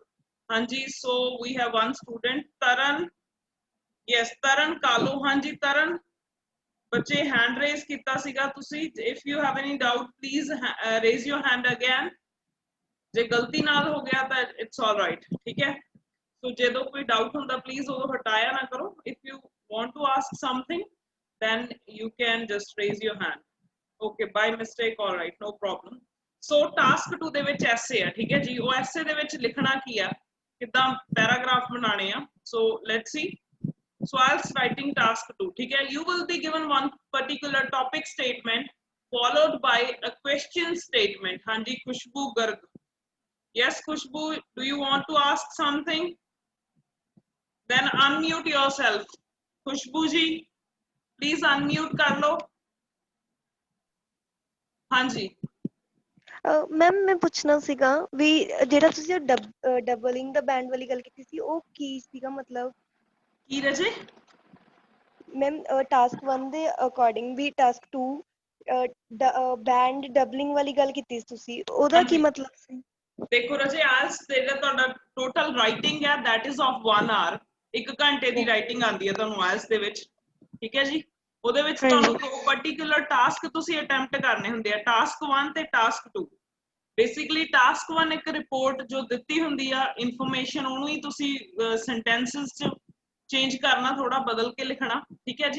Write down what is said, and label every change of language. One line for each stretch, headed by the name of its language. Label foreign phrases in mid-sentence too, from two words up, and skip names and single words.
Punjabi: ਹਾਂਜੀ,
English: so we have one student
Punjabi: ਤਰਨ, ਯੈਸ ਤਰਨ ਕਾਲੋ, ਹਾਂਜੀ ਤਰਨ ਬੱਚੇ
English: hand raise
Punjabi: ਕੀਤਾ ਸੀਗਾ ਤੁਸੀਂ।
English: If you have any doubt please raise your hand again,
Punjabi: ਜੇ ਗਲਤੀ ਨਾਲ ਹੋ ਗਿਆ ਤਾਂ
English: it's all right,
Punjabi: ਠੀਕ ਹੈ। ਸੋ ਜਦੋਂ ਕੋਈ ਡਾਊਟ ਹੁੰਦਾ ਪਲੀਜ਼ ਉਦੋਂ ਹਟਾਇਆ ਨਾ ਕਰੋ।
English: If you want to ask something then you can just raise your hand, okay, by mistake, all right, no problem.
Punjabi: So task 2 ਦੇ ਵਿੱਚ ਐਸੇ ਆ, ਠੀਕ ਹੈ ਜੀ। ਉਹ ਐਸੇ ਦੇ ਵਿੱਚ ਲਿਖਣਾ ਕੀ ਆ, ਕਿਦਾਂ ਪੈਰਾਗ੍ਰਾਫ ਬਣਾਣੇ ਆ।
English: so let's see. so IELTS writing task 2,
Punjabi: ਠੀਕ ਹੈ।
English: you will be given one particular topic statement followed by a question statement.
Punjabi: ਹਾਂਜੀ ਖੁਸ਼ਬੂ ਗਰਗ, yes ਖੁਸ਼ਬੂ,
English: do you want to ask something? then unmute yourself,
Punjabi: ਖੁਸ਼ਬੂ ਜੀ
English: please unmute
Punjabi: ਕਰ ਲਓ। ਹਾਂਜੀ ਮੈਮ ਮੈਂ ਪੁੱਛਣਾ ਸੀਗਾ ਵੀ ਜਿਹੜਾ ਤੁਸੀਂ ਡਬਲਿੰਗ ਦਾ ਬੈਂਡ ਵਾਲੀ ਗੱਲ ਕੀਤੀ ਸੀ ਉਹ ਕੀ ਸੀਗਾ, ਮਤਲਬ ਕੀ ਰਜੇ? ਮੈਮ ਟਾਸਕ 1 ਦੇ ਅਕੋਰਡਿੰਗ ਵੀ ਟਾਸਕ 2
English: band doubling
Punjabi: ਵਾਲੀ ਗੱਲ ਕੀਤੀ ਤੁਸੀਂ, ਉਹਦਾ ਕੀ ਮਤਲਬ ਸੀ? ਦੇਖੋ ਰਜੇ, ਆਇਲਸ ਜਿਹੜਾ ਤੁਹਾਡਾ
English: total writing
Punjabi: ਹੈ
English: that is of 1 hour,
Punjabi: 1 ਘੰਟੇ ਦੀ ਰਾਈਟਿੰਗ ਆਉਂਦੀ ਹੈ ਤੁਹਾਨੂੰ ਆਇਲਸ ਦੇ ਵਿੱਚ, ਠੀਕ ਹੈ ਜੀ। ਉਹਦੇ ਵਿੱਚ ਤੁਹਾਨੂੰ ਦੋ
English: particular task
Punjabi: ਤੁਸੀਂ ਅਟੈਂਪਟ ਕਰਨੇ ਹੁੰਦੇ ਆ, ਟਾਸਕ 1 ਤੇ ਟਾਸਕ 2। ਬੇਸਿਕਲੀ ਟਾਸਕ 1 ਇੱਕ ਰਿਪੋਰਟ ਜੋ ਦਿੱਤੀ ਹੁੰਦੀ ਆ ਇਨਫੋਰਮੇਸ਼ਨ, ਉਹਨੂੰ ਹੀ ਤੁਸੀਂ ਸੈਂਟੈਂਸਸ ਚ ਚੇਂਜ ਕਰਨਾ, ਥੋੜਾ ਬਦਲ ਕੇ ਲਿਖਣਾ, ਠੀਕ ਹੈ ਜੀ।